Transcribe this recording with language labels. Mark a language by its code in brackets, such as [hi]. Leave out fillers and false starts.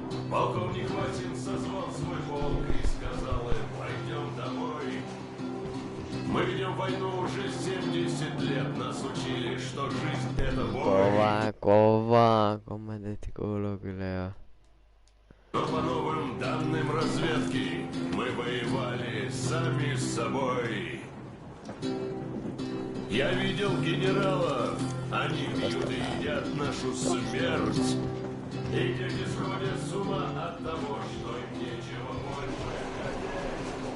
[ru] Полковник Васин созвал свой полк и сказал им: пойдем домой. Мы ведем войну уже 70 лет. Нас учили, что жизнь это бой. [fi] Kovaa. Kommentit kuuluu kyllä jo. [ru] Но по новым данным разведки мы воевали сами с собой. Я видел генералов, они пьют и едят нашу смерть. И дети сходят с ума от того, что им нечего больше хотеть.